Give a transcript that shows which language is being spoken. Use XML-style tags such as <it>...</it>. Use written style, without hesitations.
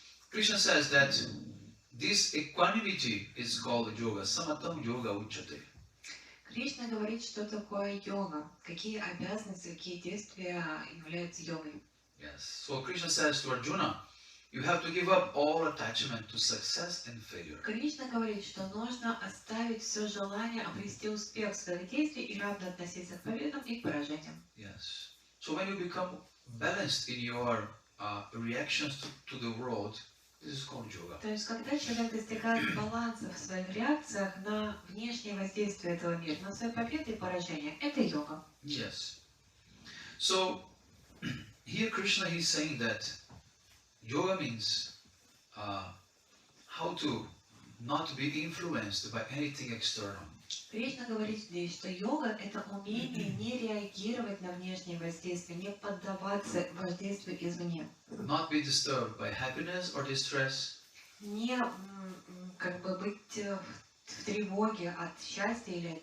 <en>Krishna says that this equanimity is called yoga,</en> <sa>samatam yoga uchate.</sa> <ru>Кришна говорит, что такое йога, какие обязанности, какие действия являются йогой.</ru> <en>Yes. So Krishna says to Arjuna, you have to give up all attachment to success and failure.</en> <ru>Кришна говорит, что нужно оставить все желание обрести успех в своих действиях и равно относиться к победам и к поражениям.</ru> <en>Yes. So when you become balanced in your reactions to the world, this is called yoga.</en> <ru>То есть, когда человек достигает баланса в своих реакциях на внешние воздействия этого мира, на свои победы и поражения, это йога.</ru> <en>Yes. So here Krishna is saying that yoga means how to not be influenced by anything external.</en> <ru>Кришна говорит здесь, что йога – это умение не реагировать на внешние воздействия, не поддаваться воздействию извне.</ru> <en>Not be disturbed by happiness or distress.</en> <ru>Не как бы быть в тревоге от счастья или от</ru>